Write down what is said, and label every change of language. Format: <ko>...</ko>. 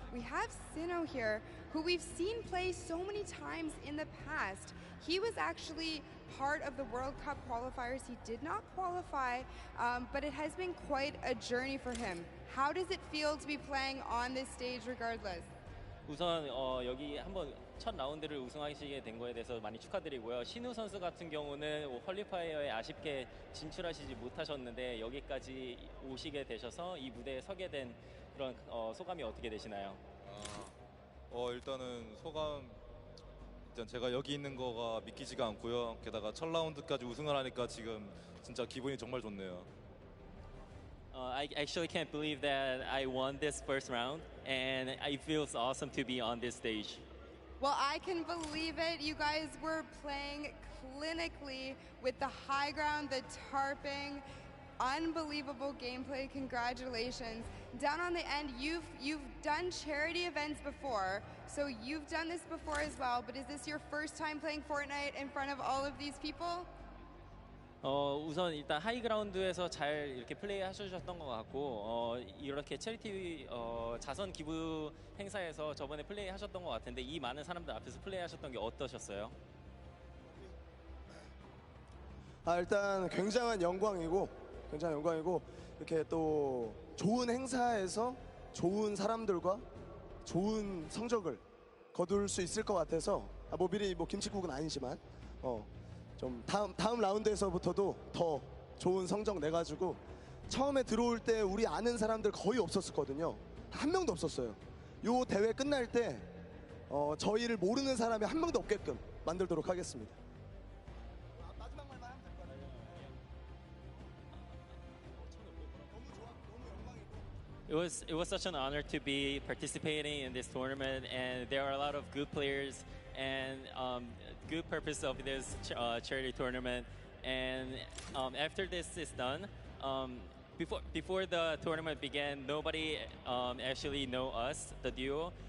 <en>We have Sinnoh here, who we've seen play so many times in the past. He was actually part of the World Cup qualifiers. He did not qualify, but it has been quite a journey for him. How does it feel to be playing on this stage regardless?</en> <ko>우선 여기 한번 첫 라운드를 우승하시게 된 거에 대해서 많이 축하드리고요. 신우 선수 같은 경우는 퀄리파이어에 아쉽게 진출하시지 못하셨는데 여기까지 오시게 되셔서 이 무대에 서게 된 그런 소감이 어떻게 되시나요? 일단은 소감 일단 제가 여기 있는 거가 믿기지가 않고요. 게다가 첫 라운드까지 우승을 하니까 지금 진짜 기분이 정말 좋네요.</ko> <en>I actually can't believe that I won this first round, and it feels awesome to be on this stage. Well, I can believe it. You guys were playing clinically with the high ground, the tarping, unbelievable gameplay. Congratulations. Down on the end, you've done charity events before, so you've done this before as well, but is this your first time playing Fortnite in front of all of these people?</en> <ko>우선 일단 하이그라운드에서 잘 이렇게 플레이 하셨던 것 같고 이렇게 체리티 자선 기부 행사에서 저번에 플레이 하셨던 것 같은데 이 많은 사람들 앞에서 플레이 하셨던 게 어떠셨어요? 일단 굉장한 영광이고 이렇게 또 좋은 행사에서 좋은 사람들과 좋은 성적을 거둘 수 있을 것 같아서 뭐 미리 뭐 김치국은 아니지만 좀 다음 라운드에서부터도 더 좋은 성적 내가지고 처음에 들어올 때 우리 아는 사람들 거의 없었거든요. 한 명도 없었어요. 요 대회 끝날 때 저희를 모르는 사람이 한 명도 없게끔 만들도록 하겠습니다. 마지막 말만 하면 될 것 같아요.</ko> <en>It was such an honor to be participating in this tournament, and there are a lot of good players and good purpose of this charity tournament. And after this is done, before the tournament began, nobody actually know us, the duo.</en>